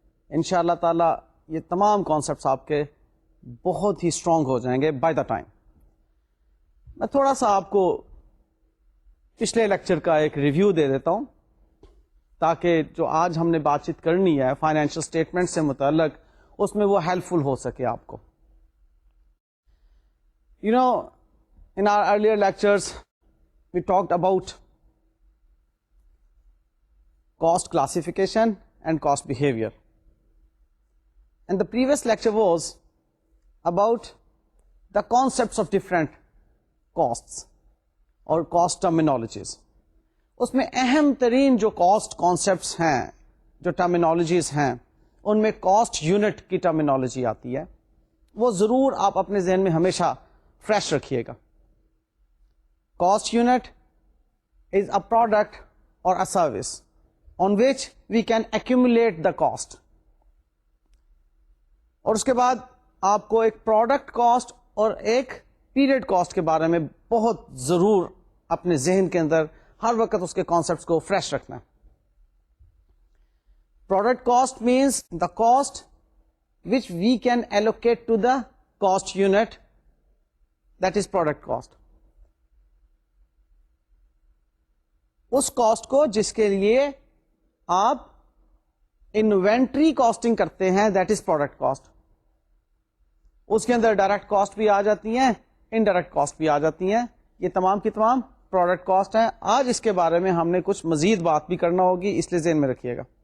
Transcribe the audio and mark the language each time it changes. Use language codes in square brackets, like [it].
[ur] ان شاء اللہ تعالیٰ یہ تمام کانسیپٹس آپ کے بہت ہی اسٹرانگ ہو جائیں گے [en] By the time. [ur] میں تھوڑا سا آپ کو پچھلے لیکچر کا ایک ریویو دے دیتا ہوں تاکہ جو آج ہم نے بات چیت کرنی ہے فائنینشیل اسٹیٹمنٹ سے متعلق اس میں وہ ہیلپ فل ہو سکے آپ کو. [en] You know in our earlier lectures we talked about cost classification and cost behavior, and the previous lecture was about the concepts of different costs or cost terminologies. [ur] اس میں اہم ترین جو کاسٹ کانسیپٹس ہیں، جو terminologies ہیں، ان میں cost unit کی terminology آتی ہے. وہ ضرور آپ اپنے ذہن میں ہمیشہ فریش رکھیے گا. [en] Cost unit is a product or a service on which we can accumulate the cost. [ur] اور اس کے بعد آپ کو ایک پروڈکٹ کاسٹ اور ایک پیریڈ کاسٹ کے بارے میں بہت ضرور اپنے ذہن کے اندر ہر وقت اس کے کانسیپٹس کو فریش رکھنا ہے. [en] Product cost means the cost which we can allocate to the cost unit, that is product cost. [ur] اس cost کو جس کے لیے آپ انوینٹری کاسٹنگ کرتے ہیں، [en] That is product cost. [ur] اس کے اندر ڈائریکٹ کاسٹ بھی آ جاتی ہیں، انڈائریکٹ کاسٹ بھی آ جاتی ہیں. یہ تمام کی تمام پروڈکٹ کاسٹ ہیں. آج اس کے بارے میں ہم نے کچھ مزید بات بھی کرنا ہوگی، اس لیے ذہن میں رکھیے گا.